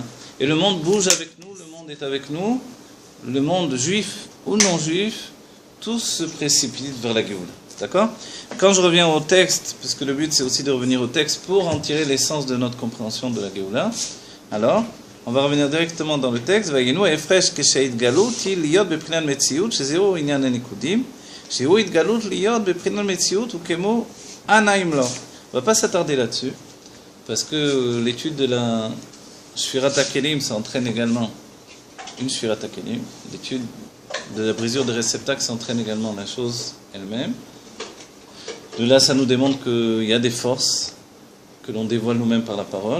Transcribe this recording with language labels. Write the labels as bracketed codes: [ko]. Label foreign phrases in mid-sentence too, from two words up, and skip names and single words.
[fr] Et le monde bouge avec nous, le monde est avec nous, le monde juif ou non juif, tous se précipitent vers la Géoula. D'accord? Quand je reviens au texte, parce que le but c'est aussi de revenir au texte pour en tirer l'essence de notre compréhension de la Géoula, alors... on va revenir directement dans le texte. [he] ויהינו ההפרש כשהתגלות היא להיות בבחינת מציאות, שזהו עניין הניקודים, שהוא התגלות להיות בבחינת מציאות וכמו עניים לו. [fr] On ne va pas s'attarder là-dessus, parce que l'étude de la [he] שבירת הכלים, [fr] ça entraîne également une [he] שבירת הכלים. [fr] L'étude de la brisure des réceptacles, ça entraîne également la chose elle-même. De là, ça nous démontre qu'il y a des forces que l'on dévoile nous-mêmes par la parole.